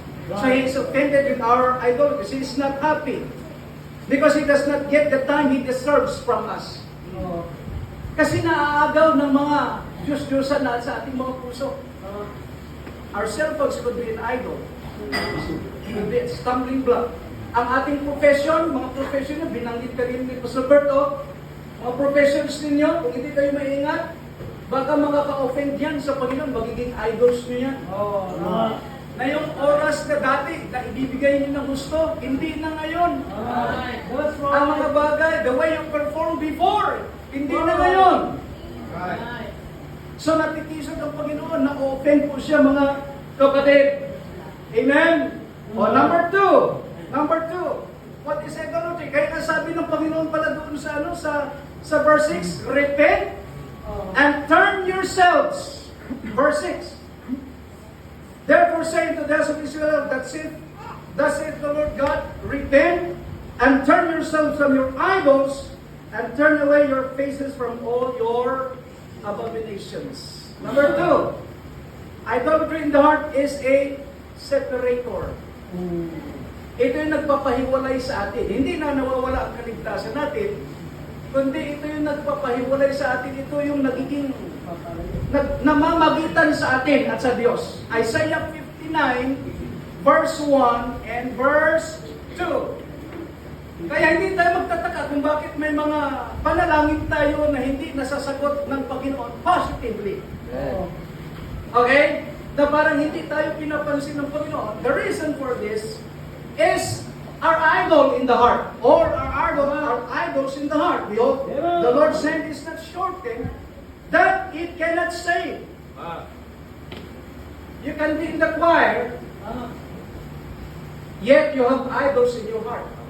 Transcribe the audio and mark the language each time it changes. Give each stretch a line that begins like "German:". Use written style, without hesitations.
English: So, He is offended with our idol because He is not happy. Because He does not get the time He deserves from us.
Filipino: Kasi naaagaw ng mga Diyos-Diyosan na sa ating mga puso.
English: Our cell phones could be an idol. Could be a stumbling block.
Filipino: Ang ating profession, mga profession nyo, binanggit ka rin ni Pastor Berto, mga professions ninyo, kung hindi kayo maingat, baka makaka-offend yan sa Panginoon, magiging idols nyo yan. Na yung oras na dati, na ibibigay nyo ng gusto, hindi na ngayon. Ang mga bagay,
English: the way you perform before,
Filipino: hindi na ngayon. So natitisod ang Panginoon, na-offend po siya, mga kapatid. Amen?
English: Number two, what is idolatry?
Filipino: Kaya nga sabi ng Panginoon pala doon sa verse 6,
English: repent and turn yourselves.
Filipino: Verse 6.
English: Therefore say to the house of Israel, thus saith the Lord God, repent and turn yourselves from your idols and turn away your faces from all your abominations. Number 2, idolatry in the heart is a separator.
Filipino: Ito yung nagpapahiwalay sa atin. Hindi na nawawala ang kaligtasan natin, kundi ito yung nagpapahiwalay sa atin. Ito yung nagiging namamagitan sa atin at sa Diyos.
English: Isaiah 59 verse 1 and verse 2.
Filipino: Kaya hindi tayo magtataka kung bakit may mga panalangin tayo na hindi nasasagot ng Panginoon positively. Okay? Na parang hindi tayo pinapansin ng Panginoon.
English: The reason for this is our idol in the heart. Or our idols in the heart. Behold, the Lord's hand is not shortened that it cannot save. You can be in the choir, yet you have idols in your heart.